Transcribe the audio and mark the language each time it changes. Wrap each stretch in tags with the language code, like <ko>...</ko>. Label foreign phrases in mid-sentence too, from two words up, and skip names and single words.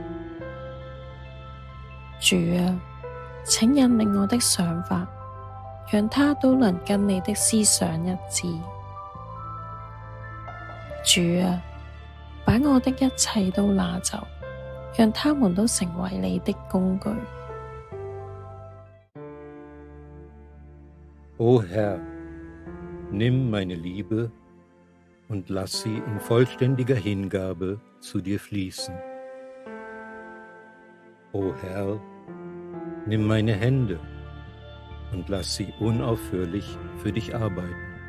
<zh>主啊，請引領我的想法，讓它都能跟你的思想一致。主啊，把我的一切都拿走，讓他們都成為你的工具。</zh> <de>O Herr, nimm meine Liebe und lass sie in vollständiger Hingabe zu dir fließen. O Herr, nimm meine Hände und lass sie unaufhörlich für dich arbeiten.</de>